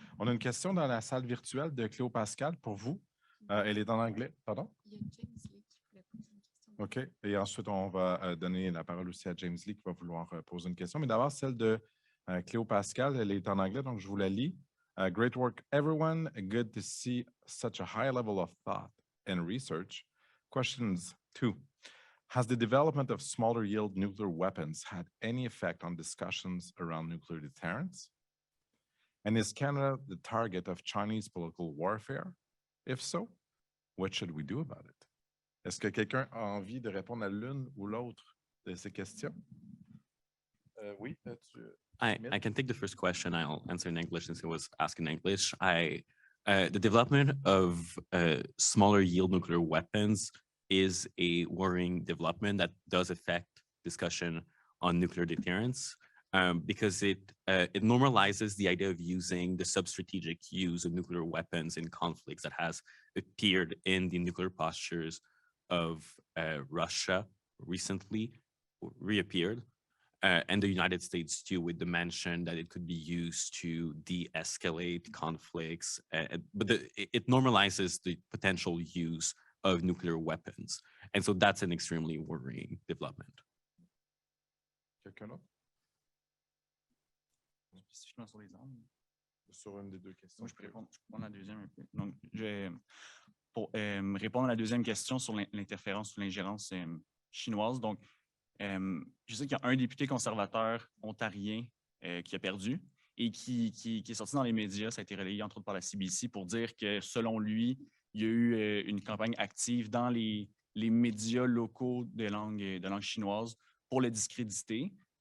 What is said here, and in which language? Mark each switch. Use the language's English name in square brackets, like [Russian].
[French] On a une question dans la salle virtuelle de Cléo Pascal pour vous. Elle est en anglais. Pardon? Il y a James Lee qui voulait poser une question. OK. Et ensuite, on va donner la parole aussi à James Lee qui va vouloir poser une question. Mais d'abord, celle de Cléo Pascal, elle est en anglais, donc je vous la lis. [English] Great work, everyone. Good to see such a high level of thought and research. Questions 2. Has the development of smaller yield nuclear weapons had any effect on discussions around nuclear deterrence? And is Canada the target of Chinese political warfare? If so, what should we do about it? [French] Est-ce que quelqu'un a envie de répondre à l'une ou l'autre de ces questions? Oui, [English] I can take the first question. I'll answer in English since it was asked in English. The development of smaller yield nuclear weapons is a worrying development that does affect discussion on nuclear deterrence. Because it normalizes the idea of using the sub-strategic use of nuclear weapons in conflicts that has appeared in the nuclear postures of Russia recently, reappeared, and the United States too, with the mention that it could be used to de-escalate conflicts. But it normalizes the potential use of nuclear weapons. And so that's an extremely worrying development. [French] Quelqu'un d'autre? Spécifiquement sur les armes. Sur une des deux questions. Moi, je peux répondre à la deuxième un peu. Donc, pour répondre à la deuxième question sur l'interférence ou l'ingérence chinoise, donc, je sais qu'il y a un député conservateur ontarien qui a perdu et qui est sorti dans les médias, ça a été relayé entre autres par la CBC, pour dire que selon lui, il y a eu une campagne active dans les médias locaux de langue chinoise pour le discréditer.